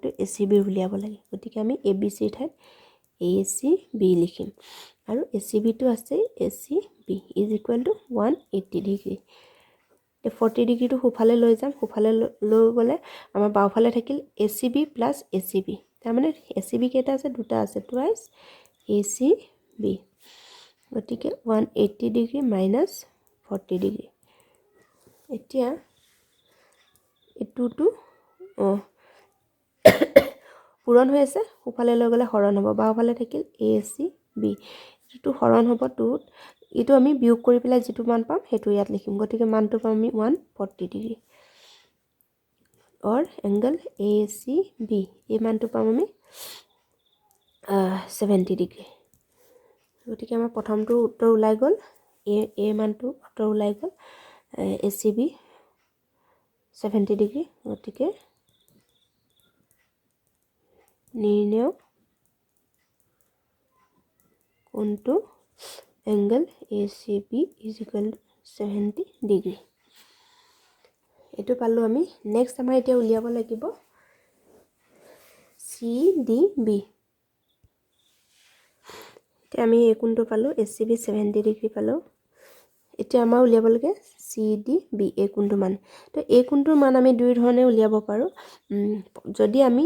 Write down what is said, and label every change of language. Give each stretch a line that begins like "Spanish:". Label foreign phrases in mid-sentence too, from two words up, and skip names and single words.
Assamese: ACB উলিয়াব লাগে গতিকে আমি ABC ৰ ঠাইত ACB লিখিম আৰু ACB টো আছে ACB
English: is equal to
Assamese: 180 ডিগ্ৰী 40 ডিগ্ৰীটো সোফালে লৈ যাম সোফালে লৈ গলে আমাৰ বাওফালে থাকিল ACB প্লাস ACB তাৰ মানে ACB কেটা আছে দুটা আছে টুৱাইস ACB গতিকে 180 ডিগ্ৰী মাইনাস 40 ডিগ্ৰী এতিয়া এটুটো পূৰণ হৈ আছে সোফালে লৈ গলে হৰণ হ'ব বাওফালে থাকিল ACB এটো হৰণ হ'ব টুত ইটো আমি বিয়োগ কৰি পেলাই যেটো মান পাম হেতু ইয়াত লিখিম গতিকে মানটো পাম আমি 140 ডিগ্ৰী
Hindi: और एंगल
Assamese: ACB এই মানটো পাম আমি 70 ডিগ্ৰী গতিকে আমাৰ প্ৰথমটো উত্তৰ ওলাই গল এ মানটো উত্তৰ ওলাই গল ACB 70 ডিগ্ৰী গতিকে নিৰ্ণয় কোনটো एंगल ACB
English: is equal to
Assamese: 70 ডিগ্ৰী এটো পালো আমি নেক্সট আমাৰ এতিয়া উলিয়াব লাগিব CDB এতিয়া আমি এই কোণটো পালো ACB 70 ডিগ্ৰী পালো এতিয়া আমাৰ উলিয়াব লাগে CDB এই কোণটো মান তো এই কোণটোৰ মান আমি দুই ধৰণে উলিয়াব পাৰো যদি আমি